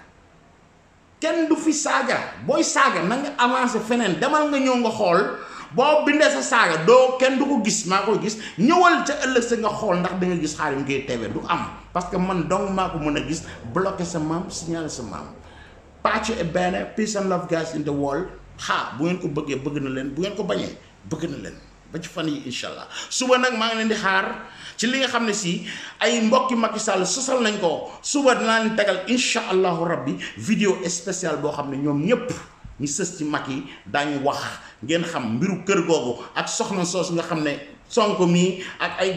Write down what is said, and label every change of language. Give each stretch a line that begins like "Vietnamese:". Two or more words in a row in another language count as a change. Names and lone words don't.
Wolof: saaga booy saaga na nga avancé feneen demal nga ñëw nga xool boo bindee sa saaga doo kenn du ko gis maa koy gis ñëwal ca ëllëg sa nga xool ndax da nga gis Khadim Gueye TV du am
French: parce que
Wolof: man dong maa ko mën a gis bloqué sa maam signalé sa maam pàcc et benn
English: peace and love guys in the world
Wolof: bu ngeen ko bëggee bëgg na leen bu ngeen ko bañee bëgg na leen ba ci fan yi
Arabic: إن شاء الله
Wolof: suba nag maa ngi leen di xaar ci li nga xam ne si ay mbokki Macky Sall sosal nañ ko suba dinaa leen tegal
Arabic: إن شاء الله ربي
French: vidéo spéciale
Wolof: boo xam ne ñoom ñëpp ñu sës ci Macky daañu wax ngeen xam mbiru kër googu ak soxna soos nga xam ne Sonko mii ak ay